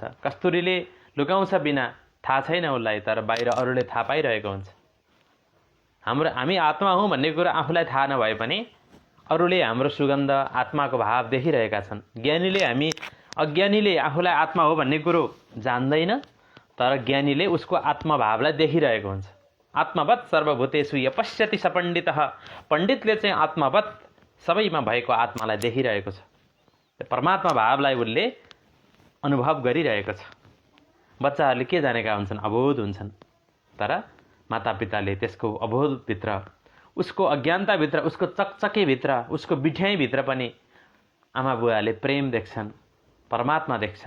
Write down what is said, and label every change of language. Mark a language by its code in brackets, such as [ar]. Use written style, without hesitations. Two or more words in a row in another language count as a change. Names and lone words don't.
[ne] कस्तुरीले लुकाउँछ बिना थाहा छैन उसलाई, तर बाहिर अरूले थाहा पाइरहेको हुन्छ। हामी आत्मा हौँ भन्ने कुरा आफूलाई थाहा नभए पनि अरूले हाम्रो सुगन्ध, आत्माको भाव देखिरहेका छन्। अज्ञानीले आफूलाई आत्मा हो भन्ने कुरो जान्दैन, तर ज्ञानीले उसको आत्मभावलाई देखिरहेको हुन्छ। [sa] आत्मवत् सर्वभूतेषु य पश्यति स पण्डितः। [ne] पण्डितले चाहिँ आत्मवत् सबैमा भएको आत्मालाई देखिरहेको छ। परमात्मा भावलाई उसले अनुभव गरिरहेको छ। बच्चाहरूले के जानेका हुन्छन्? अबोध हुन्छन्। तर मातापिताले त्यसको अबोधभित्र, उसको अज्ञानताभित्र, उसको चकचकेभित्र, उसको बिठ्याइभित्र पनि आमा बुवाले प्रेम देख्छन्, परमात्मा देख्छन्।